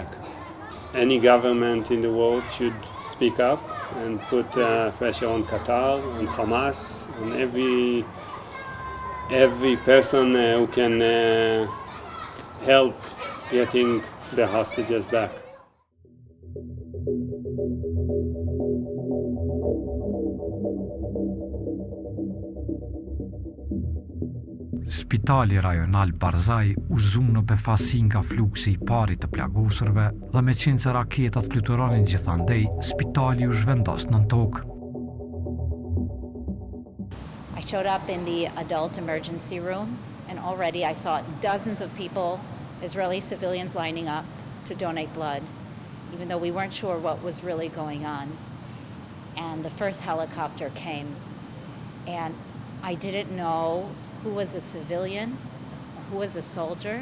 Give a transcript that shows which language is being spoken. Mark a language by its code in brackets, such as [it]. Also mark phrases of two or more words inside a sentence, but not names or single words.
[en] Any government in the world should speak up and put pressure on Qatar, on Hamas, on every person who can help getting the hostages back. [sq] Spitali rajonal Barzaj u zum në befasi nga fluksi I pari të plagosurve dhe me qenë se raketat fluturonin gjithandej, spitali u zhvendos nën tokë. [en] I showed up in the adult emergency room and already I saw dozens of people, Israeli civilians lining up to donate blood, even though we weren't sure what was really going on. And the first helicopter came and I didn't know who was a civilian, who was a soldier.